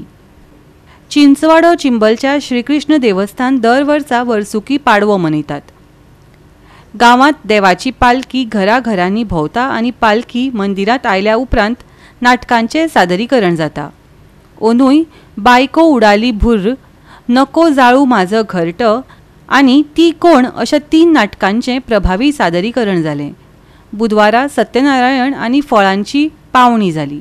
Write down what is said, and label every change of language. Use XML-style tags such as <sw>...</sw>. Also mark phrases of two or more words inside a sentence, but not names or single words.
<kok>चिंचवाडो चिंबलच्या श्रीकृष्ण देवस्थान दर वर्सा वर्सुकी पाडवो मनयतात। गांवांत देवाची पालखी घराघरांनी भोंवता आनी पालखी मंदिरांत आयल्या उपरांत नाटकांचे सादरीकरण जाता। ओनूय बायको उडाली भुर्र, नको जाळू माझं घरटं आनी ती कोण अशा 3 नाटकांचे प्रभावी सादरीकरण जालें। बुधवारा सत्यनारायण आनी फळांची पावणी जाली।</kok>